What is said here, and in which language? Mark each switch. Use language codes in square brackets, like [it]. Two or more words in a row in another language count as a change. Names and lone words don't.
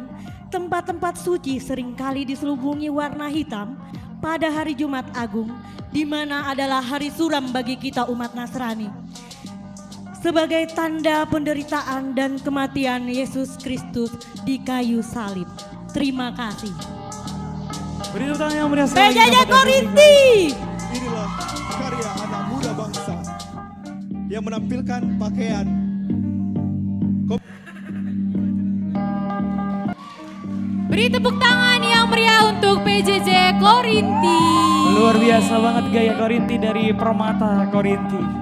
[id] Tempat-tempat suci seringkali diselubungi warna hitam pada hari Jumat Agung, di mana adalah hari suram bagi kita umat Nasrani. Sebagai tanda penderitaan dan kematian Yesus Kristus di kayu salib. Terima kasih. Beri tepuk tangan yang meriah. PJJ Korinti. Inilah karya anak muda bangsa yang menampilkan pakaian Beri tepuk tangan yang meriah untuk PJJ Korinti. Luar biasa banget gaya Korinti dari Permata Korinti.